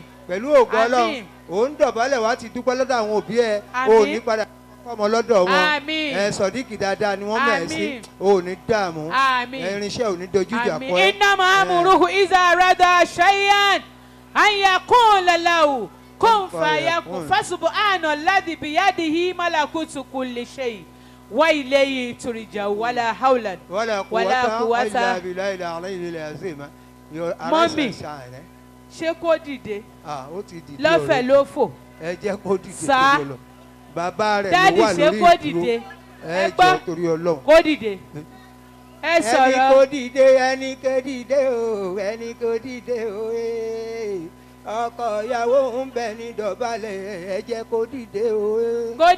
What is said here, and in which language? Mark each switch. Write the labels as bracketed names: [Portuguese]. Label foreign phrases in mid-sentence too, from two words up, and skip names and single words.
[Yoruba] Pẹ̀lú ògo Ọlọ́run òun dọ̀bálẹ̀ wá ti dúpẹ́ lọ́dọ̀ àwọn òbí ẹ̀ òun ní padà ọmọ lọ́dọ̀ wọn Sodiq dáadáa ni wọ́n mẹ̀ sí ò ní dààmú irinṣẹ́ ò ní dojú ìjà kọ ẹ́. [Arabic] إنما أمره إذا أراد شيئا أن يقول له كن فيكون فسبحان الذي بيده ملكوت كل شيء وإليه ترجعون ولا حول ولا قوة إلا بالله العلي العظيم. [Yoruba] Mọ́mì ṣé kó dìde ó ti dìde lọ́fẹ̀ẹ́ ló fò ẹ jẹ́ kó dìde tó lọ. Bàbá rẹ̀ ló wà lórí ìdúró ẹ jọ torí Ọlọ́run. Kó dìde. Ẹ sọ̀rọ̀. Ẹni kó dìde ẹni kó dìde o ẹni kó dìde o ọkọ ìyàwó ń bẹ ní dọ̀bálẹ̀ ẹ jẹ́ kó dìde o.